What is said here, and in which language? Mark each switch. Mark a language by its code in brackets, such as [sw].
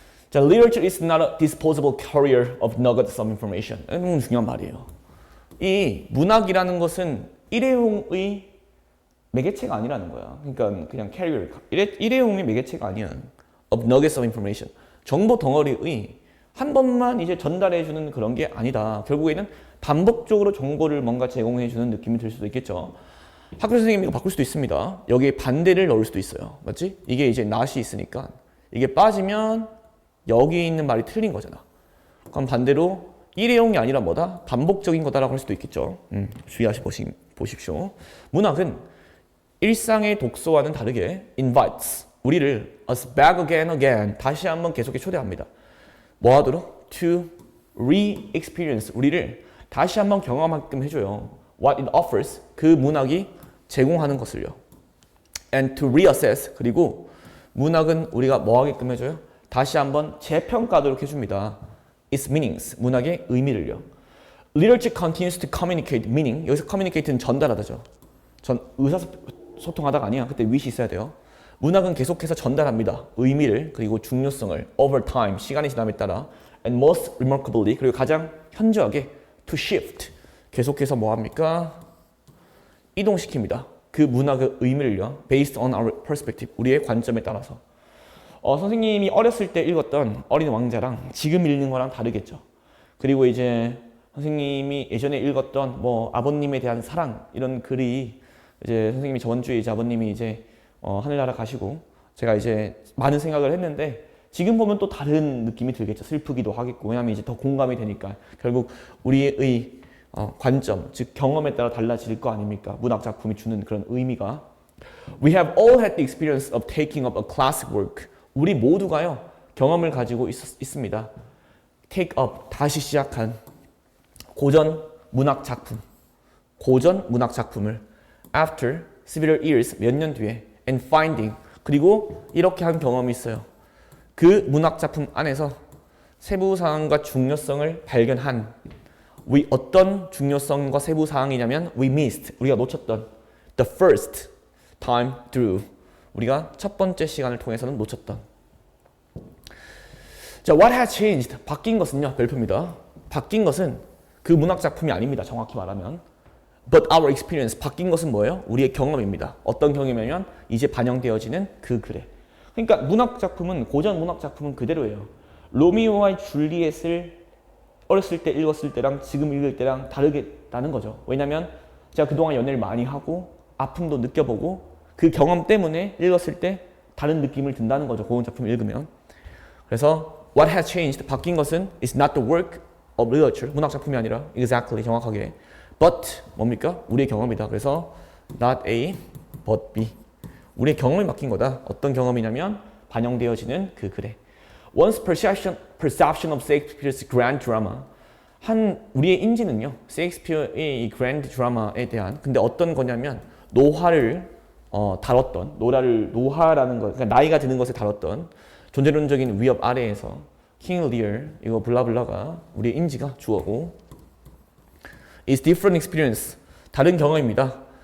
[en] 자, literature is not a disposable carrier of nuggets of information. [ko] 너무 중요한 말이에요. 이 문학이라는 것은 일회용의 매개체가 아니라는 거야. 그러니까 그냥 carrier, 일회용의 매개체가 아니야. [en] of nuggets of information. [ko] 정보 덩어리의 한 번만 이제 전달해주는 그런 게 아니다. 결국에는 반복적으로 정보를 뭔가 제공해주는 느낌이 들 수도 있겠죠. 학교 선생님이 바꿀 수도 있습니다. 여기에 반대를 넣을 수도 있어요. 맞지? 이게 이제 not이 있으니까 이게 빠지면 여기 있는 말이 틀린 거잖아. 그럼 반대로 일회용이 아니라 뭐다? 반복적인 거다라고 할 수도 있겠죠. 주의하시 보십시오. 문학은 일상의 독서와는 다르게 invites 우리를 [en] us back again [ko] 다시 한번 계속해 초대합니다. 뭐 하도록? to re-experience 우리를 다시 한번 경험하게끔 해줘요. what it offers 그 문학이 제공하는 것을요. and to reassess 그리고 문학은 우리가 뭐 하게끔 해줘요? 다시 한번 재평가하도록 해줍니다. its meanings 문학의 의미를요. [en] literature continues to communicate meaning 여기서 communicate는 전달하다죠. [ko] 의사소통하다가 아니야. 그때 wish이 있어야 돼요. 문학은 계속해서 전달합니다. 의미를 그리고 중요성을 over time 시간이 지남에 따라 [en] and most remarkably [ko] 그리고 가장 현저하게 to shift 계속해서 뭐 합니까? 이동시킵니다. 그 문학의 의미를요. [en] based on our perspective [ko] 우리의 관점에 따라서 선생님이 어렸을 때 읽었던 어린 왕자랑 지금 읽는 거랑 다르겠죠. 그리고 이제 선생님이 예전에 읽었던 뭐 아버님에 대한 사랑 이런 글이 이제 선생님이 저번 주에 이제 아버님이 이제 하늘나라 가시고 제가 이제 많은 생각을 했는데 지금 보면 또 다른 느낌이 들겠죠. 슬프기도 하겠고 왜냐하면 이제 더 공감이 되니까 결국 우리의 관점 즉 경험에 따라 달라질 거 아닙니까? 문학 작품이 주는 그런 의미가 [en] We have all had the experience of taking up a classic work [ko] 우리 모두가요 경험을 가지고 있습니다. Take up 다시 시작한 고전 문학 작품을 [en] after several years [ko] 몇 년 뒤에 [en] and finding [ko] 그리고 이렇게 한 경험이 있어요. 그 문학 작품 안에서 세부사항과 중요성을 발견한 we 어떤 중요성과 세부사항이냐면 we missed 우리가 놓쳤던 [en] the first time through [ko] 우리가 첫 번째 시간을 통해서는 놓쳤던 자 [en] what has changed [ko] 바뀐 것은요 별표입니다. 바뀐 것은 그 문학 작품이 아닙니다. 정확히 말하면 [en] But our experience [ko] 바뀐 것은 뭐예요? 우리의 경험입니다. 어떤 경험이냐면 이제 반영되어지는 그 글에. 그러니까 문학 작품은 고전 문학 작품은 그대로예요. 로미오와 줄리엣을 어렸을 때 읽었을 때랑 지금 읽을 때랑 다르겠다는 거죠. 왜냐하면 제가 그동안 연애를 많이 하고 아픔도 느껴보고 그 경험 때문에 읽었을 때 다른 느낌을 든다는 거죠. 고전 작품을 읽으면. [en] 그래서 what has changed [ko] 바뀐 것은 [en] is not the work of literature [ko] 문학 작품이 아니라 [en] exactly 정확하게 but 뭡니까? [ko] 우리의 경험이다. [en] 그래서 not A, but B. [ko] 우리의 경험이 바뀐 거다. 어떤 경험이냐면 반영되어지는 그 글에. [en] One's perception of Shakespeare's grand drama. [ko] 우리의 인지는요. 셰익스피어의 이 grand drama에 대한 근데 어떤 거냐면 노화를 다뤘던 노화라는 것, 그러니까 나이가 드는 것을 다뤘던 존재론적인 위협 아래에서 킹 리얼 이거 블라블라가 우리의 인지가 주어고 [en] is different experience [ko] 다른 경험입니다.